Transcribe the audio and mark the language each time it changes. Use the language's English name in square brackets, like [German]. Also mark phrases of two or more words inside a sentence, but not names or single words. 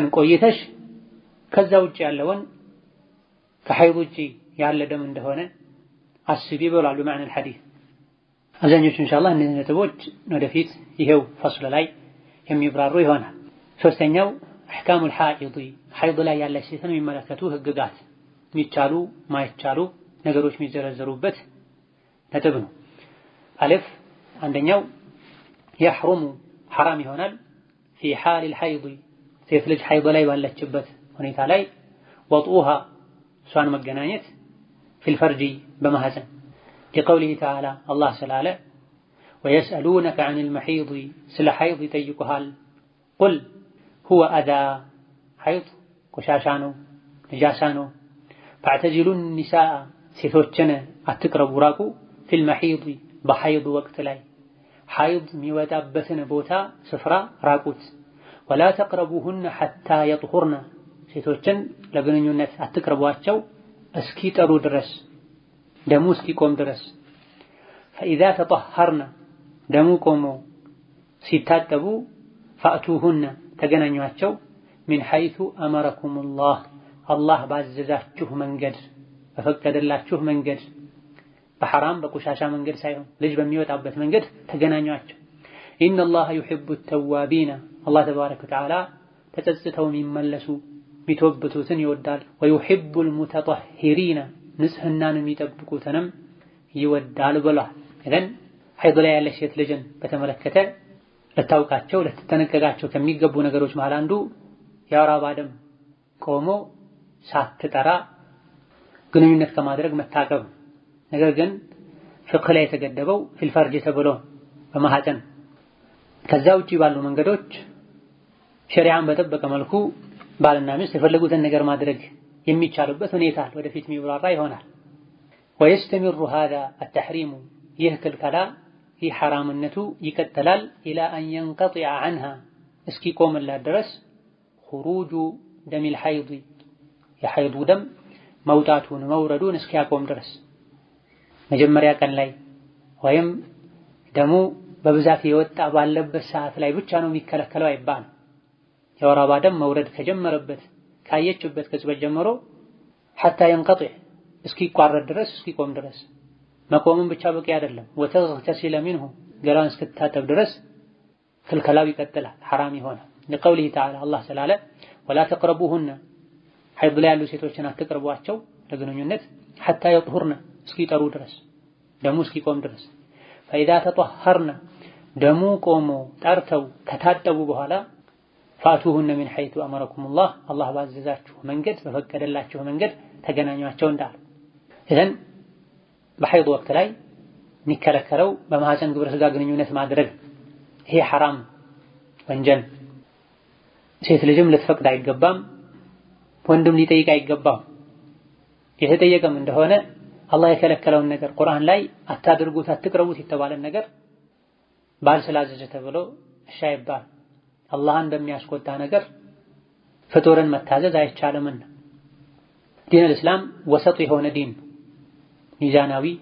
[Amharic] ቆይተሽ ከዛ ውጭ ያለውን ከሐይድ ውጭ ያለ ደም እንደሆነ አስቢ ብለዋል [Arabic] بمعنى الحديث። [Amharic] አብዛኞቹ ኢንሻአላህ እነዚህ ነጥቦች ወደፊት ይሄው ፈስል ላይ የሚብራሩ ይሆናል። ሶስተኛው [Arabic] أحكام الحيض [Amharic] ሐይድ ላይ ያለች ሴትን የሚመለከቱ ህግጋት የሚቻሉ ማይቻሉ ነገሮች የሚዘረዘሩበት ነጥብ ነው። አልፍ አንደኛው [Arabic] يحرم حرام [Amharic] ይሆናል [Arabic] في حال الحيض [Amharic] ሴት ልጅ ሐይድ ላይ ባለችበት ሁኔታ ላይ ወጡሃ እሷን መገናኘት [Arabic] في الفرج [Amharic] በማህፀን [Arabic] لقوله تعالى الله [Amharic] ስላለ [Arabic] ويسألونك عن المحيض [Amharic] ስለ ሐይድ ይጠይቁሃል [Arabic] قل هو أذى [Amharic] ሐይድ ቆሻሻ ነው ነጃሳ ነው [Arabic] فاعتزلوا النساء [Amharic] ሴቶችን አትቅረቡ ራቁ [Arabic] في المحيض [Amharic] በሐይድ ወቅት ላይ ሐይድ የሚወጣበትን ቦታ ስፍራ ራቁት [Arabic] ولا تقربوهن حتى يطهرن [Amharic] ሴቶችን ለግንኙነት አትቅረቧቸው እስኪጠሩ ድረስ ደሙ እስኪቆም ድረስ [Arabic] فإذا تطهرن [Amharic] ደሙ ቆሞ ሲታጠቡ فأتوهن ተገናኟቸው [Arabic] من حيث أمركم الله [Amharic] ባዘዛችሁ መንገድ በፈቀደላችሁ መንገድ በሐራም በቆሻሻ መንገድ ሳይሆን ልጅ በሚወጣበት መንገድ ተገናኟቸው [Arabic] إن الله يحب التوابين الله تبارك وتعالى [Amharic] ተጸጽተው የሚመለሱ የሚተወበቱትን ይወዳል [Arabic] ويحب المتطهرين [Amharic] ንጽህናን የሚጠብቁትንም ይወዳል ብሏል። እዘን ሐይድ ላይ ያለች ሴት ልጅን በተመለከተ ልታውቃቸው ልትጠነቀቃቸው ከሚገቡ ነገሮች መሃል አንዱ የወር አበባ ደም ቆሞ ሳትጠራ ግንኙነት ከማድረግ መታቀብ። ነገር ግን ፍቅህ ላይ የተገደበው [Arabic] في الفرج [Amharic] ተብሎ በማህፀን ከዛ ውጪ ባሉ መንገዶች ሸሪዓን በጠበቀ መልኩ ባልና ሚስት የፈለጉትን ነገር ማድረግ የሚቻልበት ሁኔታ ወደፊት የሚብራራ ይሆናል። [Arabic] ويستمر هذا التحريم [Amharic] ይህ ክልከላ ይህ ሐራምነቱ ይቀጥላል [Arabic] إلى أن ينقطع عنها [Amharic] እስኪቆምላት ድረስ [Arabic] خروج دم الحيض [Amharic] የሐይዱ ደም መውጣቱን መውረዱን እስኪያቆም ድረስ መጀመሪያ ቀን ላይ ወይም ደሙ በብዛት የወጣ ባለበት ሰዓት ላይ ብቻ ነው የሚከለከለው አይባልም። የወር አበባ ደም መውረድ ከጀመረበት ካየችበት ቅጽበት ጀምሮ [Arabic] حتى ينقطع [Amharic] እስኪቋረጥ ድረስ እስኪቆም ድረስ መቆሙን ብቻ በቂ አይደለም። [Arabic] وتغتسل منه [Amharic] ገላን እስክታጠብ ድረስ ክልከላው ይቀጥላል፣ ሐራም ይሆናል። [Arabic] لقوله تعالى [Amharic] አላህ ስላለ [Arabic] ولا تقربوهن [Amharic] ሐይድ ላይ ያሉ ሴቶችን አትቅርቧቸው ለግንኙነት [Arabic] حتى يطهرن [Amharic] እስኪጠሩ ድረስ ደሙ እስኪቆም ድረስ [Arabic] فإذا تطهرن [Amharic] ደሙ ቆሞ ጠርተው ከታጠቡ በኋላ [Arabic] فأتوهن من حيث أمركم الله [Amharic] ባዘዛችሁ መንገድ በፈቀደላችሁ መንገድ ተገናኟቸው እንዳለ። እዘን በሐይድ ወቅት ላይ የሚከለከለው በማህፀን ግብረ ሥጋ ግንኙነት ማድረግ ይሄ ሐራም ወንጀል። ሴት ልጅም ልትፈቅድ አይገባም፣ ወንድም ሊጠይቅ አይገባም። የተጠየቀም እንደሆነ አላህ የከለከለውን ነገር ቁርአን ላይ አታድርጉት አትቅረቡት የተባለን ነገር ባል ስላዘዘ ተብሎ እሺ አይባል። አላህን በሚያስቆጣ ነገር ፍጡርን መታዘዝ አይቻልምና [Arabic] دين الإسلام وسط [Amharic] የሆነ ዲን፣ ሚዛናዊ